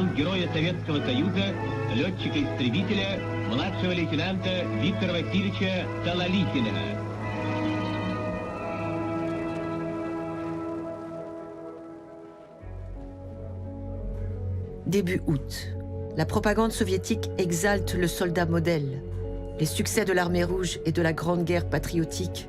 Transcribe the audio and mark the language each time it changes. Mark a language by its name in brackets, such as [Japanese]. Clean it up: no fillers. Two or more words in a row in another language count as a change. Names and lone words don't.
[Russian] героя Советского Союза, летчика-истребителя, младшего лейтенанта Виктора Васильевича Талалихина. [French] Début août, la propagande soviétique exalte le soldat modèle, les succès de l'armée rouge et de la Grande Guerre patriotique.